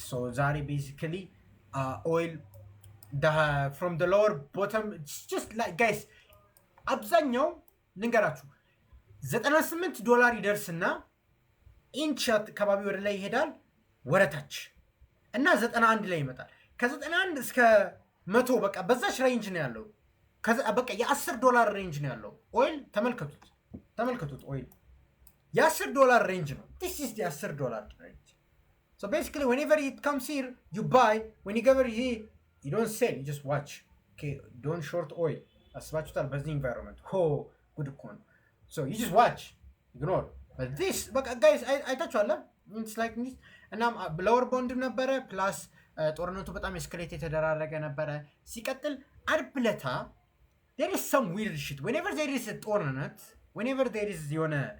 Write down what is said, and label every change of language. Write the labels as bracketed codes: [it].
[am] So ዛሬ [en] basically oil from the lower bottom just like guys [am] አብዛኛው ልንገራችሁ $98 ይደርስና ኢንቻት ከባቢ ወደ ላይ ይሄዳል ወረታች እና 91 ላይ ይመጣል። ከ91 እስከ 100 በቃ በዛች ሬንጅ ነው ያለው። በቃ $10 ሬንጅ ነው ያለው ኦይል። ተመልከቱት ኦይል $10 ሬንጅ ነው። [en] this is the $10 range. So basically whenever it comes here you buy, whenever here you don't sell, you just watch. Okay, don't short oil. [am] አስባችሁታል በዚህ ኢንቫይሮንመንት ጉድ እኮ ነው። [en] So you just watch, ignore. But this [am] በቃ guys አይታችኋል [en] it's like this [am] እና ብሎወር ቦንድ ነበረ ፕላስ ጦርነቱ በጣም ኤስክሌት የተደራረገ ነበረ። ሲቀጥል አርብ ለታ [en] there is some weird shit whenever there is a [am] ጦርነት, [en] whenever there is [am] የሆነ